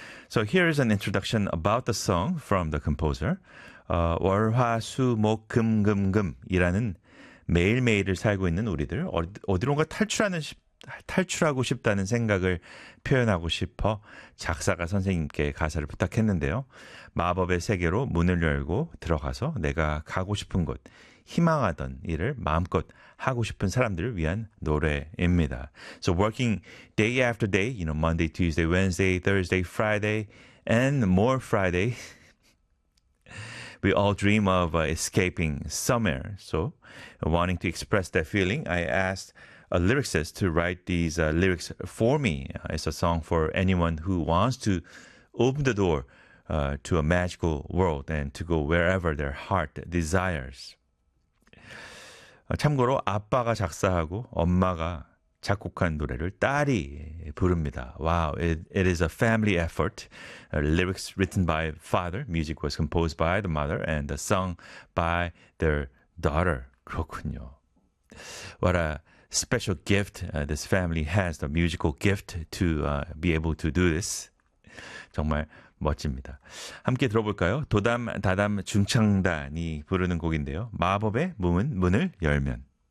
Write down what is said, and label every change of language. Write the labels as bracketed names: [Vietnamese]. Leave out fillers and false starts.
[English] So here is an introduction about the song from the composer. [Korean] 월, 화, 수, 목, 금, 금, 금이라는 매일매일을 살고 있는 우리들. 어디론가 탈출하고 싶다는 생각을 표현하고 싶어 작사가 선생님께 가사를 부탁했는데요. 마법의 세계로 문을 열고 들어가서 내가 가고 싶은 곳, 희망하던 일을 마음껏 하고 싶은 사람들을 위한 노래입니다. [English] So working day after day, you know, Monday, Tuesday, Wednesday, Thursday, Friday, and more Friday. We all dream of escaping somewhere. So wanting to express that feeling, I asked a lyricist to write these lyrics for me. It's a song for anyone who wants to open the door to a magical world and to go wherever their heart desires. [Korean] 참고로 아빠가 작사하고 엄마가 작곡한 노래를 딸이 부릅니다. [English] Wow, it is a family effort. Lyrics written by father, music was composed by the mother, and the song by their daughter. [Korean] 그렇군요. [English] What a special gift this family has, the musical gift to be able to do this. [Korean] 정말 멋집니다. 함께 들어볼까요? 도담, 다담, 중창단이 부르는 곡인데요. 마법의 문을 열면.